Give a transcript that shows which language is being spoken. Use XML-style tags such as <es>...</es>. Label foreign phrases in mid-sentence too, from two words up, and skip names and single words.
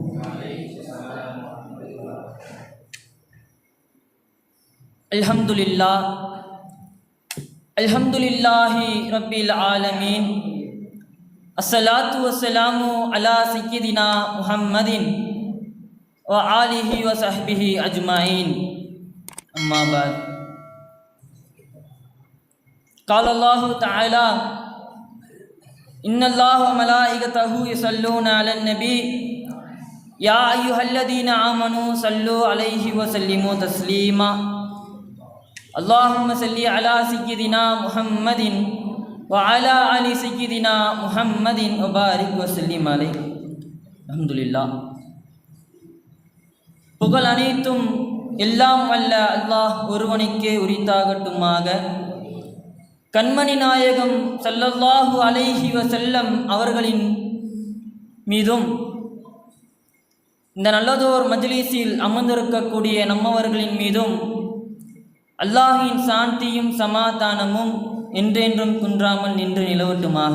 <ar>الحمد لله رب العالمين. الصلاة والسلام على سيدنا محمد وآله وصحبه أجمعين. أما بعد. قال الله تعالى إن الله وملائكته يصلون على النبي يا أيها الذين آمنوا صلوا عليه وسلموا تسليما اللهم صل على سيدنا محمد وعلى آل سيدنا محمد وبارك وسلم عليه. الحمد لله.</ar> <ta>புகழ் அனைத்தும் எல்லாம் வல்ல அல்லாஹ் ஒருவனுக்கே உரித்தாகட்டுமாக. கண்மணி நாயகம்</ta> <ar>صلى الله عليه وسلم</ar> <ta>அவர்களின் மீதும் இந்த நல்லதோர் மஜ்லிஸில் அமர்ந்திருக்கக்கூடிய நம்மவர்களின் மீதும் அல்லாஹின் சாந்தியும் சமாதானமும் என்றென்றும் குன்றாமல் நின்று நிலவட்டுமாக.</ta>